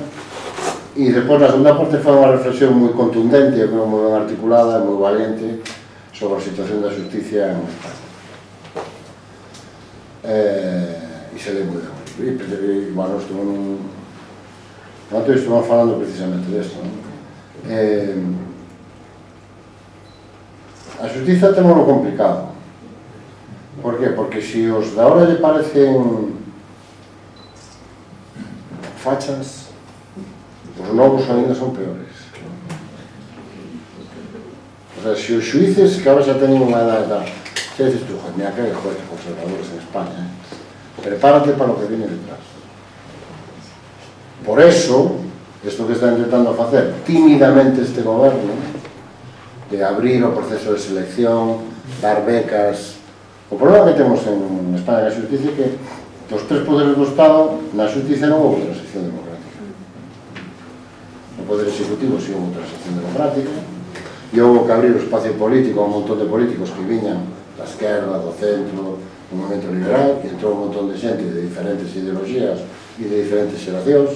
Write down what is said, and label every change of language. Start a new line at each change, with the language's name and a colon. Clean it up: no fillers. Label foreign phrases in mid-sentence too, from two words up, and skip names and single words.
Spanish: Y después la segunda parte fue una reflexión muy contundente, muy bien articulada, muy valiente sobre la situación de la justicia en España. Y se lee muy bien. Y bueno, antes estuvimos hablando precisamente de esto, ¿no?
Galician: A xustiza temos lo complicado.
Spanish: Por qué?
Galician: Porque si os de ahora lle parecen fachas, os novos ainda son peores.
Spanish: O sea,
Galician: si os xuíces que ahora xa teñen unha edad e tal,
Spanish: xa dices tú, mira que jueces conservadores en España, prepárate para lo que viene detrás. Por eso, esto que está intentando
Galician: facer tímidamente este goberno, de abrir o proceso de selección, dar becas. O problema que temos en España na xusticia é que os tres poderes do Estado na xusticia non houve transición democrática. No poder executivo si houve transición democrática e houve que abrir o espacio político a un montón de políticos que viñan da esquerda, do centro, do movimento liberal, e entrou un montón de xente de diferentes ideologías e de diferentes xeracións.